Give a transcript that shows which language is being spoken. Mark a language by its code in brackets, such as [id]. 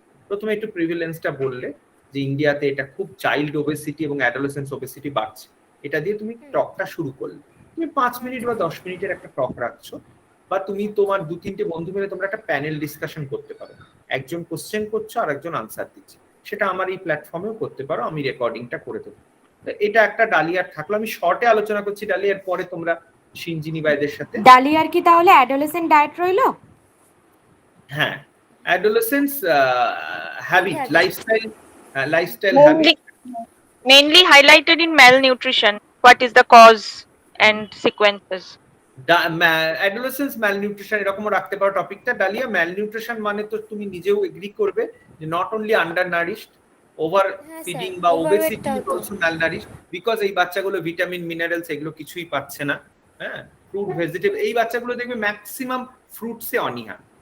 [bn] প্রথমে একটু প্রিভিলেন্সটা বললে যে ইন্ডিয়াতে এটা খুব চাইল্ড ওবেসিটি এবং অ্যাডোলেসেন্স ওবেসিটি বাড়ছে, এটা দিয়ে তুমি টকটা শুরু করলে, তুমি 5 মিনিট বা 10 মিনিটের একটা টক রাখছো, বা তুমি তোমার 2-3টে বন্ধু মিলে তোমরা একটা প্যানেল ডিসকাশন করতে পারো, একজন কোশ্চেন করছো আর একজন আনসার দিচ্ছে, সেটা আমার এই প্ল্যাটফর্মেও করতে পারো, আমি রেকর্ডিংটা করে দেবো। এটা একটা ডালিয়ার থাকলো, আমি শর্টে আলোচনা করছি ডালিয়ার, পরে তোমরা সিনজিনি ভাইদের সাথে। ডালিয়ার কি তাহলে অ্যাডোলেসেন্ট ডায়েট রইলো? হ্যাঁ, adolescence habit, lifestyle [en] Mainly, mainly highlighted in malnutrition. What is the cause and sequences? [bn] Adolescence malnutrition এরকমও রাখতে পারো টপিকটা। ডালিয়া, ম্যালনিউট্রিশন মানে তো তুমি নিজেও এগ্রি করবে যে [en] not only under nourished, [bn] over feeding বা [en] obesity is also malnourished, [bn] বিকজ এই বাচ্চাগুলো ভিটামিন মিনারেলস এগুলো কিছুই পাচ্ছে না। হ্যাঁ, ফ্রুট ভেজিটেবল, এই বাচ্চাগুলো দেখবে ম্যাক্সিমাম ফ্রুটসে অনীহা।